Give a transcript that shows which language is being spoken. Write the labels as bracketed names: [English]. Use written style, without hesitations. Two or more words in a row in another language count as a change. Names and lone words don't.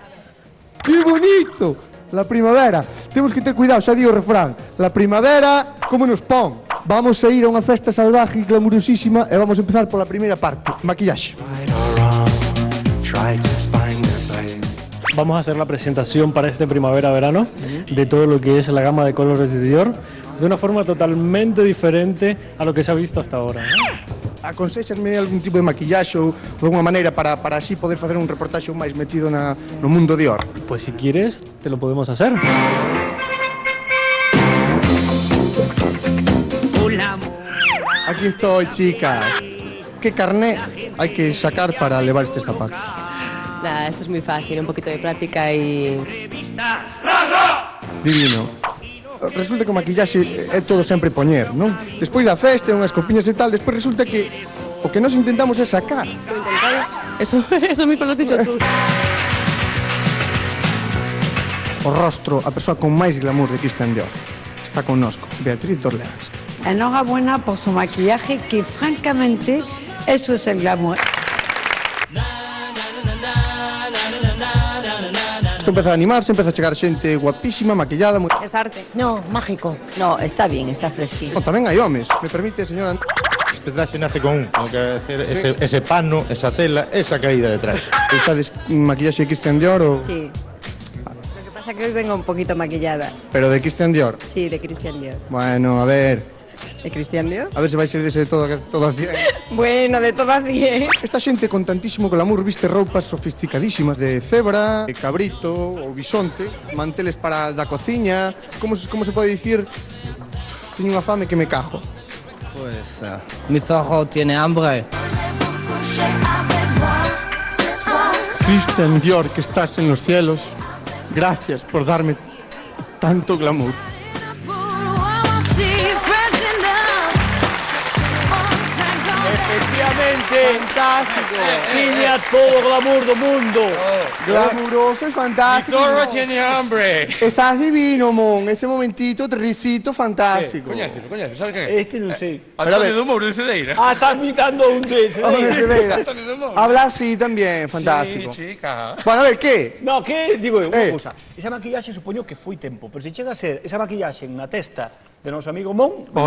[Spanish] ¡Qué bonito! La primavera. [Galician] Temos que ter cuidado, xa digo o refrán. [Spanish] La primavera, [Galician] como nos pon. Vamos a ir a unha festa salvaje e glamurosísima e vamos a empezar pola primeira parte, maquillaxe. [Spanish] Vamos a hacer la presentación para este primavera-verano de todo lo que es la gama de colores de Dior de una forma totalmente diferente a lo que se ha visto hasta ahora. [Galician] Aconsexasme algún tipo de maquillaxe ou de alguna maneira para así poder facer un reportaxe máis metido no mundo Dior? [Spanish] Pues si quieres, te lo podemos hacer. Aquí estoy, chicas. ¿Qué carné hay que sacar para llevar este zapato? Nada, esto es muy fácil, un poquito de práctica y... [Galician] Divino. Resulta que o maquillaxe é todo sempre poñer, non? Despois da festa, unhas copiñas e tal, despois resulta que o que nós intentamos é sacar. [Spanish] ¿Lo intentáis? Eso mismo lo has dicho tú. [Galician] O rostro, a persoa con máis glamour de Christian Dior. Está connosco, Beatriz Dorleans. [Spanish] Enhorabuena por su maquillaje, que francamente, eso es el glamour. [Galician] Isto empeza a animarse, empeza a chegar xente guapísima, maquillada... [Spanish] Es arte. No, mágico. No, está bien, está fresquito. [Galician] Tamén hai homes. [Spanish] Me permite, señora... [Galician] Este traxe nace con o que hacer ese pano, esa tela, esa caída detrás. [Spanish] ¿Estás maquillaxe de Christian Dior o...? Sí. Lo que pasa es que hoy vengo un poquito maquillada. ¿Pero de Christian Dior? Sí, de Christian Dior. Bueno, a ver... ¿De Christian Dior? [Galician] A ver se vai ser dese de todo a 100. [Spanish] Bueno, de todas 10. [Galician] Esta xente con tantísimo glamour viste roupas sofisticadísimas de cebra, de cabrito ou bisonte, manteles para da cociña, como se pode dicir? Teño unha fame que me cajo. [Spanish] Pues mi zorro tiene hambre. Christian Dior, que estás en los cielos, gracias por darme tanto glamour. Efectivamente, fantástico. [Galician] Tiña todo o glamour do mundo. Glamuroso e fantástico. [Spanish] Mi zorro tiene hambre. Estás divino, mon. Ese momentito, risito fantástico. [Galician] Coñécelo, sabes quen é? Este non sei. Antonio do Mouro de Cedeira. Ah, está imitando un de Antonio de Mouro. [Spanish] Habla así también, fantástico. Sí, chica. Bueno, a ver, ¿qué? [Galician] No, que digo eu, unha cousa. Esa maquillaxe supoño que foi tempo, pero se chega a ser esa maquillaxe na testa de noso amigo Mon,